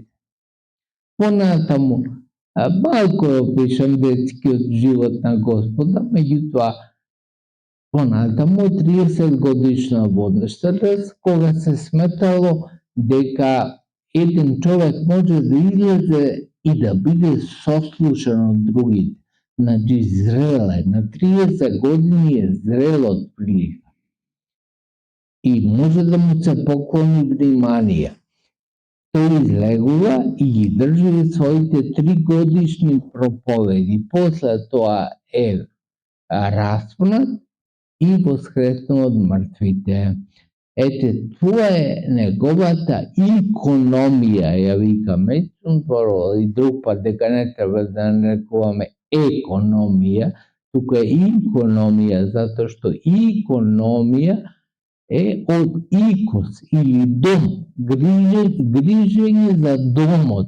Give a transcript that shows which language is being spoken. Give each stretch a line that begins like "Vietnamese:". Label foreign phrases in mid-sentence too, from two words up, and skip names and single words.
Macedonian: Понатаму, малку опишам детскиот живот на Господа, меѓутоа, понатаму 30 годишна возраст, кога се сметало дека еден човек може да излезе и да биде сослушан од другите. Значи, зрел е, на 30 години е зрел од прилика.
Serbian: i može da mu se pokloni vнимание.
Macedonian: Той излегува и ги држи своите 3-годишни проповеди. После тоа е распнат и воскреснал од мртвите. Ете, тоа е неговата икономија, ја викаме, и друг пат дека не треба да нарекуваме економија, тука е икономија, затоа што икономија е од икос или дом, грижење за домот.